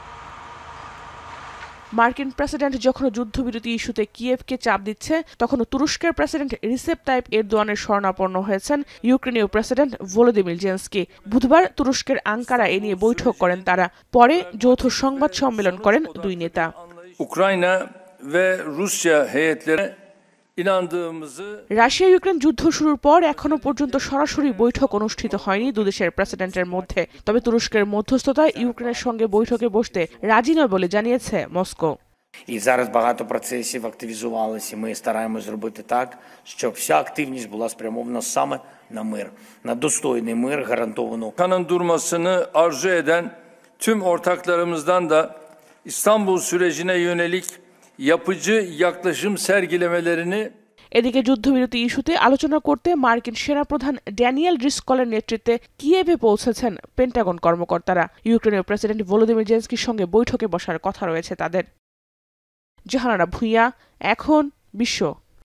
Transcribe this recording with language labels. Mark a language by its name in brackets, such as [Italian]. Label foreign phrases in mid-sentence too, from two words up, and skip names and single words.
[Bangla] মার্কিন প্রেসিডেন্ট যখন যুদ্ধবিরতি ইস্যুতে কিয়েভকে চাপ দিচ্ছে, তখন তুরস্কের প্রেসিডেন্ট রিসেপ তাইপ এরদোয়ানের শরণাপন্ন হয়েছেন ইউক্রেনীয় প্রেসিডেন্ট ভলোদিমির জেলেনস্কি। বুধবার তুরস্কের আঙ্কারা এ নিয়ে বৈঠক করেন তারা। পরে যৌথ সংবাদ সম্মেলন করেন দুই নেতা। [Turkish] উক্রাইনা ve Rusya heyetleri [Bangla] রাশিয়া ইউক্রেন যুদ্ধ শুরুর পর এখনো পর্যন্ত সরাসরি বৈঠক অনুষ্ঠিত হয়নি দুদেশের প্রেসিডেন্টের মধ্যে। তবে তুরস্কের মধ্যস্থতায় ইউক্রেনের সঙ্গে বৈঠকে বসতে রাজি নয় বলে জানিয়েছে মস্কো। [Ukrainian] І зараз багато процесів активізувалися. Ми стараємось зробити так, щоб вся активність була спрямована same на мир, на достойний мир, гарантовану. [Turkish] Kanın durmasını arzu eden tüm ortaklarımızdan da İstanbul sürecine yönelik yapıcı yaklaşım sergilemelerini। [Bangla] এদিকে যুদ্ধবিরতি ইস্যুতে আলোচনা করতে মার্কিন সেনাপ্রধান ড্যানিয়েল ড্রিসকলের নেতৃত্বে কিয়েভে পৌঁছেছেন পেন্টাগন কর্মকর্তারা। ইউক্রেনীয় প্রেসিডেন্ট ভলোদিমির জেলেনস্কির সঙ্গে বৈঠকে বসার কথা রয়েছে তাদের। জাহানারা ভুঁইয়া, এখন বিশ্ব।